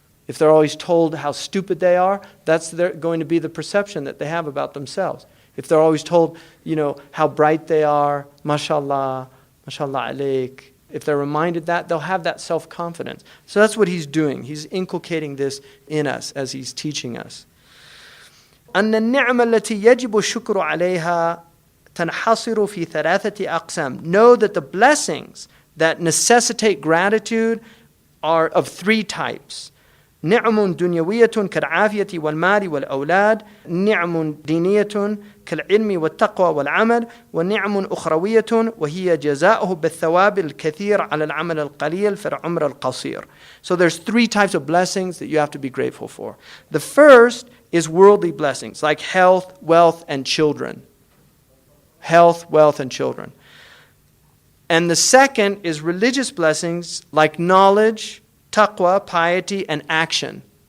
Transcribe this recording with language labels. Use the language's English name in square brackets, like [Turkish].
[English] If they're always told how stupid they are, that's going to be the perception that they have about themselves. If they're always told, how bright they are, mashallah, mashallah alaik, if they're reminded that, they'll have that self-confidence. So that's what he's doing. He's inculcating this in us as he's teaching us. [Arabic] أن النعمة التي يجب الشكر عليها تنحصر في ثلاثة أقسام. [English] Know that the blessings that necessitate gratitude are of three types. [Arabic] نعم دنيوية كالعافية والمال والأولاد، نعم دينية كالعلم والتقوى والعمل، ونعم أخروية وهي جزاؤه بالثواب الكثير على العمل القليل في العمر القصير. [English] So there's three types of blessings that you have to be grateful for. The first is worldly blessings like health, wealth, and children. Health, wealth, and children. And the second is religious blessings like knowledge, taqwa, piety, and action.